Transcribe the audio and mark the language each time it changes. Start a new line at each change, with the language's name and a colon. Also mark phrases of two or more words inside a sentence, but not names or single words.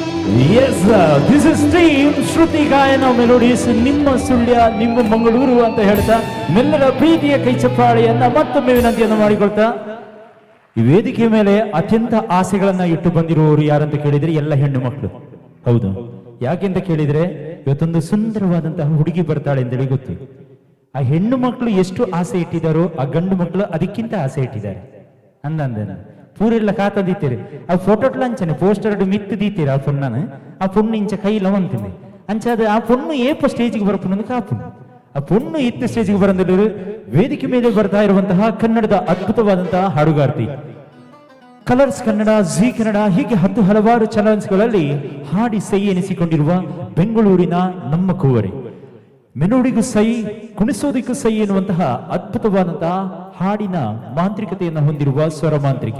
English: yes this is team
Kannada: ಶ್ರುತಿ ಗಾಯನ ಮೆಲೋಡಿಸ್, ನಿಮ್ಮ ಸುಳ್ಯ, ನಿಮ್ಮ ಮಂಗಳೂರು ಅಂತ ಹೇಳ್ತಾ ಮೆಲ್ಲರ ಪ್ರೀತಿಯ ಕೈ ಚಪ್ಪಾಳೆಯನ್ನ ಮತ್ತೊಮ್ಮೆ ವಿನಂತಿಯನ್ನು ಮಾಡಿಕೊಳ್ತಾ, ಈ ವೇದಿಕೆ ಮೇಲೆ ಅತ್ಯಂತ ಆಸೆಗಳನ್ನ ಇಟ್ಟು ಬಂದಿರುವವರು ಯಾರಂತ ಕೇಳಿದ್ರೆ ಎಲ್ಲ ಹೆಣ್ಣು ಮಕ್ಕಳು. ಹೌದು, ಯಾಕೆಂತ ಕೇಳಿದ್ರೆ ಇವತ್ತೊಂದು ಸುಂದರವಾದಂತಹ ಹುಡುಗಿ ಬರ್ತಾಳೆ ಅಂತೇಳಿ ಗೊತ್ತು. ಆ ಹೆಣ್ಣು ಮಕ್ಕಳು ಎಷ್ಟು ಆಸೆ ಇಟ್ಟಿದ್ದಾರೋ ಆ ಗಂಡು ಮಕ್ಕಳು ಅದಕ್ಕಿಂತ ಆಸೆ ಇಟ್ಟಿದ್ದಾರೆ.
Tulu: ಅಂದಂದೇನ ಪೂರೆಲ್ಲ ಕಾತದಿತ್ತೀರಿ ಆ ಫೋಟೋಟ್ಲ ಅಂಚನೆ ಪೋಸ್ಟರ್ ಮಿತ್ತು ದೀತೀರಿ ಆ ಪೊಣ್ಣನ, ಆ ಪೊಣ್ಣು ಇಂಚ ಕೈಲ ಅಂತೀನಿ ಅಂಚಾದ ಆ ಪೊಣ್ಣು ಏಪ ಸ್ಟೇಜಿಗೆ ಬರಪುಣ್ಣು ಕಾಪುಣ್ಣು, ಆ ಪೊಣ್ಣು ಇತ್ತ ಸ್ಟೇಜಿಗೆ ಬರಂದಿರು.
Kannada: ವೇದಿಕೆ ಮೇಲೆ ಬರ್ತಾ ಇರುವಂತಹ ಕನ್ನಡದ ಅದ್ಭುತವಾದಂತಹ ಹಾಡುಗಾರ್ತಿ, ಕಲರ್ಸ್ ಕನ್ನಡ, ಜಿ ಕನ್ನಡ, ಹೀಗೆ ಹಲವಾರು ಚಾನೆಲ್ಸ್ಗಳಲ್ಲಿ ಹಾಡಿ ಸೈ ಎನಿಸಿಕೊಂಡಿರುವ ಬೆಂಗಳೂರಿನ ನಮ್ಮ ಕುವರಿ, ಮೆಲೋಡಿಗೂ ಸೈ, ಕುಣಿಸೋದಿಕ್ಕೂ ಸೈ ಎನ್ನುವಂತಹ ಅದ್ಭುತವಾದಂತಹ ಹಾಡಿನ ಮಾಂತ್ರಿಕತೆಯನ್ನು ಹೊಂದಿರುವ ಸ್ವರ ಮಾಂತ್ರಿಕೆ.